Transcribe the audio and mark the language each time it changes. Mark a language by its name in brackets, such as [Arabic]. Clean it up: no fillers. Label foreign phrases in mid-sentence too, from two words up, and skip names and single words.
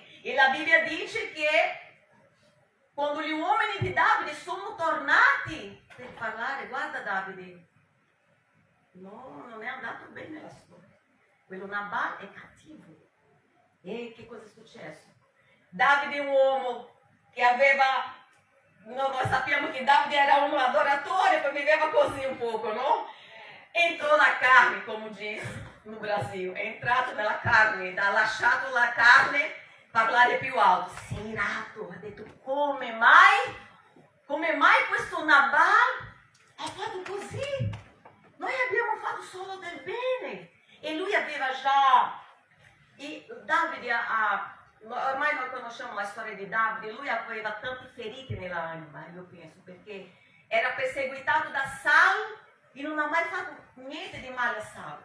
[Italian] E la Bibbia dice che quando gli uomini di Davide sono tornati per parlare, guarda Davide, no, non è andato bene la storia. Quello Nabal è cattivo. E che cosa è successo? Davide è un uomo che aveva, noi sappiamo che Davide era un adoratore, poi viveva così un poco, no? [Portuguese] Entrò na carne, come diz no Brasil, [Italian] è entrato nella carne, ha lasciato la carne parlare più alto, si è irato, ha detto come mai questo Nabal ha fatto così? Noi abbiamo fatto solo del bene. E lui aveva già, e Davide ormai noi conosciamo la storia di Davide, lui aveva tante ferite nell'anima, io penso, perché era perseguitato da Saul e non ha mai fatto niente di male a Saul.